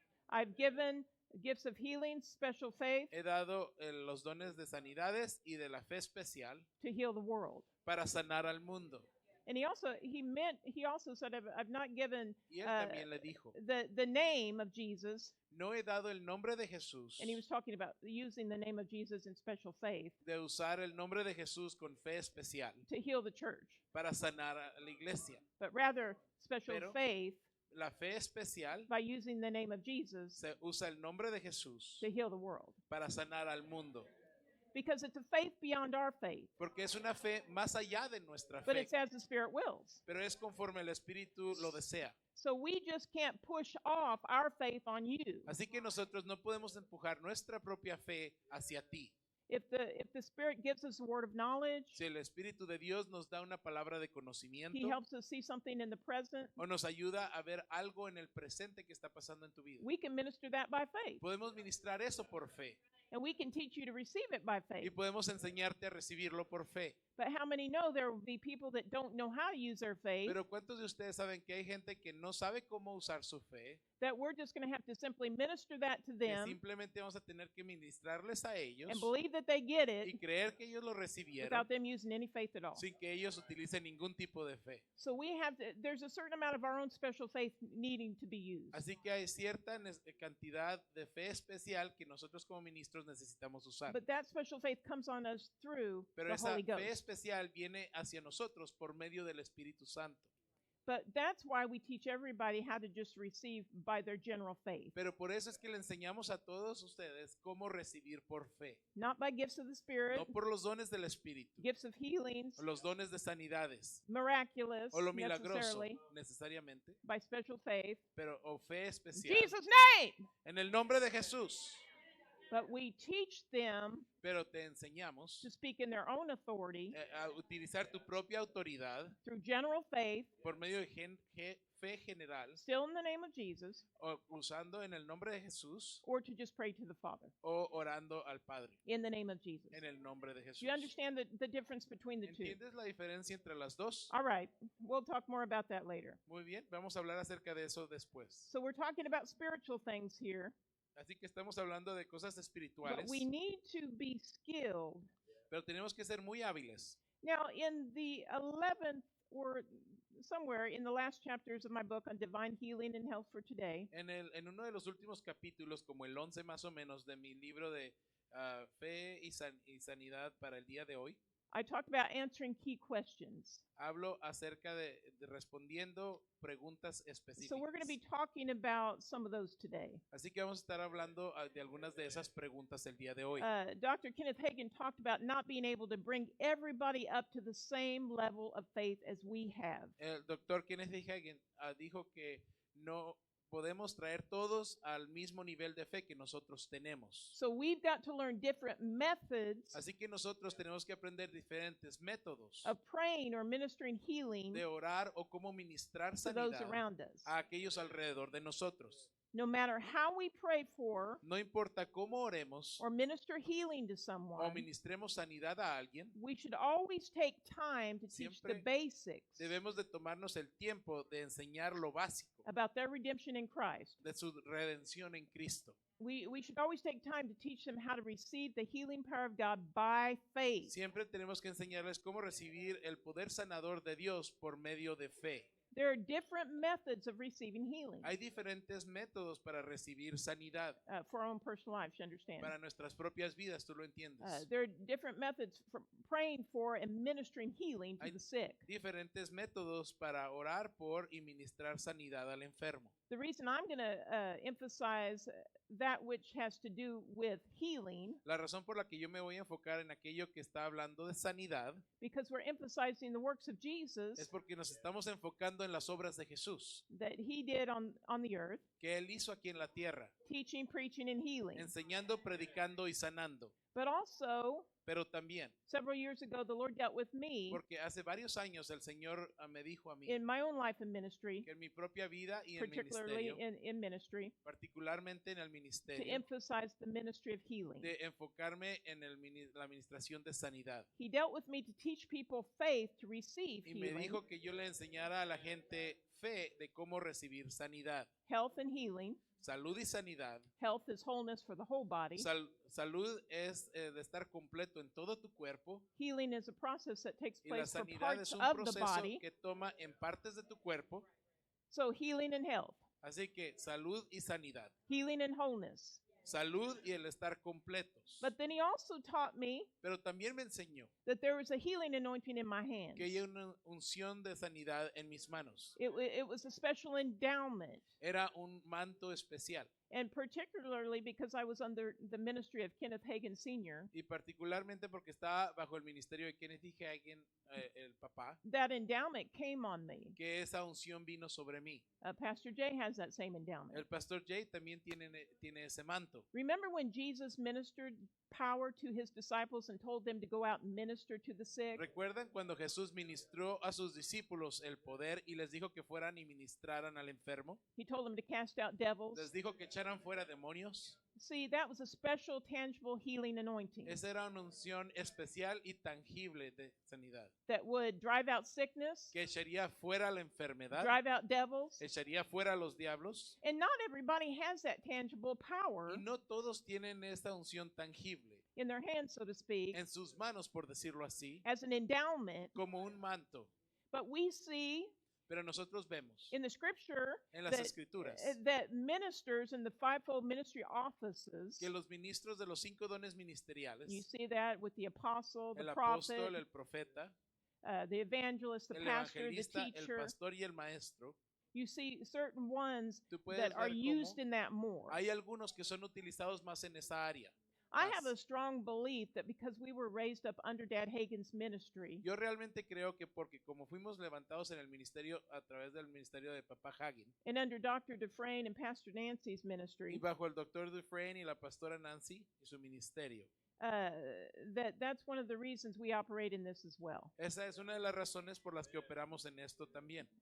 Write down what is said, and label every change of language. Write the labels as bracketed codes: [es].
[en] I've given gifts of healings, special faith [es] He dado los dones de sanidades y de la fe especial [en] to heal the world. [es] para sanar al mundo. [en] And he also said, I've not given [es] Y él también le dijo, [en] the name of Jesus, [es] no he dado el nombre de Jesús, [en] and he was talking about using the name of Jesus in special faith [es] de usar el nombre de Jesús con fe especial [en] to heal the church, [es] para sanar a la iglesia. [en] but rather special [es] Pero- [en] faith [es] La fe especial [en] by using the name of Jesus [es] se usa el nombre de Jesús [en] to heal the world. [es] para sanar al mundo, [en] Because it's a faith beyond our faith, [es] porque es una fe más allá de nuestra [en] but [es] fe, [en] it's as the Spirit wills. [es] pero es conforme el Espíritu lo desea. [en] So we just can't push off our faith on you. [es] Así que nosotros no podemos empujar nuestra propia fe hacia ti. [en] If the Spirit gives us a word of knowledge, [es] Si el Espíritu de Dios nos da una palabra de conocimiento [en] He helps us see something in the present, [es] o nos ayuda a ver algo en el presente que está pasando en tu vida, [en] we can minister that by faith. [es] podemos ministrar eso por fe [en] And we can teach you to receive it by [es] y [en] faith. [es] podemos enseñarte a recibirlo por fe. [en] But how many know there will be people that don't know how to use their faith, [es] Pero ¿cuántos de ustedes saben que hay gente que no sabe cómo usar su fe? [en] that we're just going to have to simply minister that to [es] Que [en] them [es] simplemente vamos a tener que ministrarles a ellos [en] and believe that they get [es] y [en] it [es] creer que ellos lo recibieron [en] without them using any faith at all? [es] sin que ellos utilicen ningún tipo de fe. [en] So there's a certain amount of our own special faith needing to be used. [es] Así que hay cierta cantidad de fe especial que nosotros como ministros necesitamos usar. [en] But that special faith comes on us through [es] Pero [en] the [es] esa [en] Holy [es] fe [en] Ghost. [es] especial viene hacia nosotros por medio del Espíritu Santo. [en] But that's why we teach everybody how to just receive by their general faith, [es] Pero por eso es que le enseñamos a todos ustedes cómo recibir por fe. [en] not by gifts of the Spirit, [es] No por los dones del Espíritu, [en] gifts of healings, [es] o los dones de sanidades, [en] miraculous, [es] o lo milagroso [en] necessarily, [es] necesariamente, [en] by special faith. [es] pero o fe [en] In [es] especial. [en] Jesus' name! [es] En el nombre de Jesús. [en] But we teach them [es] Pero te enseñamos [en] to speak in their own authority [es] a utilizar tu propia autoridad [en] through general faith, [es] por medio de fe general, [en] still in the name of Jesus, [es] o usando en el nombre de Jesús [en] or to just pray to the Father [es] o orando al Padre [en] in the name of Jesus. [es] en el nombre de [en] Do [es] Jesús. [en] you understand the difference between the two? [es] ¿Entiendes la diferencia entre las dos? [en] All right, we'll talk more about that later. [es] Muy bien, vamos a hablar acerca de eso después. [en] So we're talking about spiritual things here, [es] Así que estamos hablando de cosas [en] but [es] espirituales, [en] we need to be skilled. [es] pero tenemos que ser muy hábiles. [en] Now, in the 11th or somewhere in the last chapters of my book on divine healing and health for today, [es] En uno de los últimos capítulos, como el 11 más o menos de mi libro de fe y sanidad para el día de hoy, [en] I talked about answering key questions. [es] hablo acerca de respondiendo preguntas específicas. [en] So we're going to be talking about some of those today. [es] Así que vamos a estar hablando de algunas de esas preguntas el día de hoy. [en] Dr. Kenneth Hagin talked about not being able to bring everybody up to the same level of faith as we have. [es] El doctor Kenneth Hagin dijo que no podemos traer todos al mismo nivel de fe que nosotros tenemos. [en] So we've got to learn different methods [es] Así que nosotros tenemos que aprender diferentes métodos [en] of praying or ministering healing [es] de orar o cómo ministrar [en] to those [es] sanidad [en] around us. [es] a aquellos alrededor de nosotros. [en] No matter how we pray for [es] No importa cómo oremos [en] or minister healing to [es] o [en] someone, [es] ministremos sanidad a alguien, [en] we should always take time to teach the [es] Siempre [en] basics [es] debemos de tomarnos el tiempo de enseñar lo básico [en] about their redemption in Christ. [es] de su redención en Cristo. [en] We should always take time to teach them how to receive the healing power of God by faith. [es] Siempre tenemos que enseñarles cómo recibir el poder sanador de Dios por medio de fe. [en] There are different methods of receiving healing [es] Hay diferentes métodos para recibir sanidad [en] for our own personal lives, you understand. [es] para nuestras propias vidas, tú lo entiendes. [en] There are different methods for praying for and ministering healing to [es] Hay [en] the sick. [es] diferentes métodos para orar por y ministrar sanidad al enfermo. [en] The reason I'm going to emphasize that which has to do with healing, [es] La razón por la que yo me voy a enfocar en aquello que está hablando de sanidad [en] because we're emphasizing the works of Jesus [es] es porque nos estamos enfocando en las obras de Jesús [en] that he did on the earth, [es] que Él hizo aquí en la tierra, [en] teaching, preaching, and healing. [es] enseñando, predicando y sanando. [en] But also, [es] Pero también, [en] several years ago, the Lord dealt with me [es] porque hace varios años el Señor me dijo a mí [en] in my own life and ministry, [es] que en mi propia vida y en [en] particularly [es] ministerio, [en] in ministry, [es] particularmente en el [en] to [es] ministerio, [en] emphasize the ministry of healing. [es] de enfocarme en la administración de sanidad. [en] He dealt with me to teach people faith to receive [es] Y me [en] healing, [es] dijo que yo le enseñara a la gente fe de cómo recibir sanidad. [en] health and healing. [es] Salud y sanidad. [en] Health is wholeness for the whole body. [es] Salud es de estar completo en todo tu cuerpo. [en] Healing is a process that takes [es] Y la [en] place for [es] sanidad [en] parts [es] es un [en] of the [es] proceso [en] body. [es] que toma en partes de tu cuerpo. [en] So healing and health, [es] Así que salud y sanidad. [en] healing and wholeness. [es] Salud y el estar completos. [en] But then he also taught me [es] Pero también me enseñó [en] that there was a healing anointing in my hands. [es] que hay una unción de sanidad en mis manos. [en] It was a special endowment. [es] Era un manto especial. [en] And particularly because I was under the ministry of Kenneth Hagin Sr., [es] Y particularmente porque estaba bajo el ministerio de Kenneth E. Hagin, el papá, [en] that endowment came on me. [es] que esa unción vino sobre mí. [en] Pastor Jay has that same endowment. [es] El pastor Jay también tiene ese manto. [en] Remember when Jesus ministered power to his disciples and told them to go out and minister to the sick? [es] ¿Recuerdan cuando Jesús ministró a sus discípulos el poder y les dijo que fueran y ministraran al enfermo? [en] He told them to cast out devils. [es] Les dijo que echaran fuera demonios. [en] See, that was a special, tangible healing anointing [es] Esa era una unción especial y tangible de sanidad. [en] that would drive out sickness, [es] Que echaría fuera la enfermedad, [en] drive out devils. [es] echaría fuera a los diablos. [en] And not everybody has that tangible power [es] Y no todos tienen esta unción tangible [en] in their hands, so to speak, [es] en sus manos, por decirlo así, [en] as an endowment. [es] como un manto. [en] But we see [es] Pero nosotros vemos [en] in the scripture [es] en las [en] that, [es] escrituras [en] that ministers in the fivefold ministry offices, [es] que los ministros de los 5 dones [en] you [es] ministeriales, [en] see that with the apostle, the [es] el [en] prophet, [es] apóstol, el profeta, [en] the evangelist, the [es] el [en] pastor, the [es] evangelista, el [en] teacher. [es] pastor y el maestro, [en] You see certain ones [es] tú puedes [en] that are [es] ver [en] used [es] cómo [en] in that more. [es] hay algunos que son utilizados más en esa área. [en] I have [es] más. [en] a strong belief that because we were raised up under Dad Hagen's ministry, [es] Yo realmente creo que porque como fuimos levantados en el ministerio a través del ministerio de Papá Hagin [en] and under Dr. Dufresne and Pastor Nancy's [es] y [en] ministry, [es] bajo el doctor Dufresne y la pastora Nancy y su ministerio, [en] that's one of the reasons we operate in this as well. [es] esa es una de las razones por las que operamos en esto también.